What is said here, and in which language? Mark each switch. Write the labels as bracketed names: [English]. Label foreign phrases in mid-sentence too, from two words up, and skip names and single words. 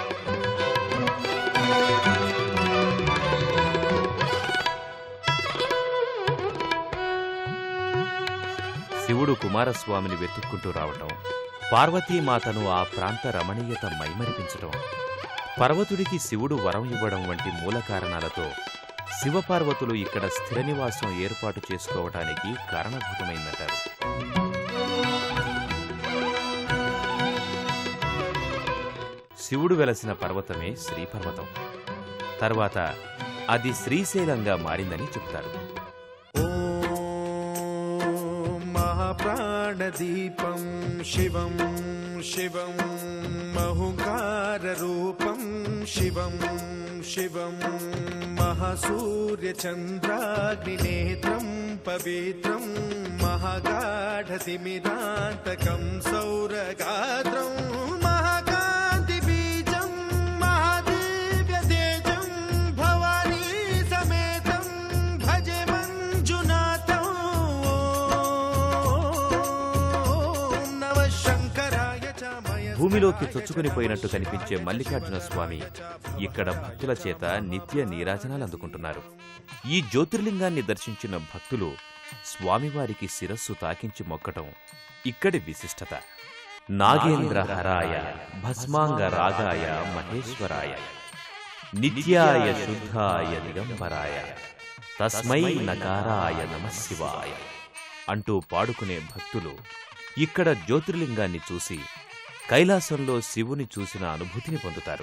[Telugu] శివుడు కుమారస్వామిని వెతుక్కుంటూ రావటం, పార్వతీమాతను ఆ ప్రాంత రమణీయత మైమరిపించటం, పర్వతుడికి శివుడు వరం ఇవ్వడం వంటి మూల కారణాలతో శివపార్వతులు ఇక్కడ స్థిర నివాసం ఏర్పాటు చేసుకోవటానికి కారణభూతమైందంటారు. శివుడు వెలసిన పర్వతమే శ్రీపర్వతం. తర్వాత అది శ్రీశైలంగా మారిందని చెప్తారు. [Sanskrit] महाप्राणदीपं शिवं शिवं महुकाररूपं शिवं शिवं महासूर्यचन्द्राग्निनेत्रं पवित्रं महागाढतिमिरान्तकं सौरगात्रं महाकान्तिबीजं महादिव्यतेजं भवानी समेतं भजे मञ्जुनाथं ॐ नमः शङ्कराय च मय [Telugu] భూమిలోకి చొచ్చుకునిపోయినట్టు కనిపించే మల్లికార్జున స్వామి ఇక్కడ భక్తుల చేత నిత్య నీరాజనాలు అందుకుంటున్నారు. ఈ జ్యోతిర్లింగాన్ని దర్శించిన భక్తులు స్వామివారికి శిరస్సు తాకించి మొక్కటం ఇక్కడి విశిష్టత. [Sanskrit] నాగేంద్రహరాయ భస్మాంగ రాగాయ మహేశ్వరాయ నిత్యాయ శుద్ధాయ దిగంబరాయ తస్మై నకారాయ నమః శివాయ [Telugu] అంటూ పాడుకునే భక్తులు ఇక్కడ జ్యోతిర్లింగాన్ని చూసి కైలాసంలో శివుని చూసిన అనుభూతిని పొందుతారు.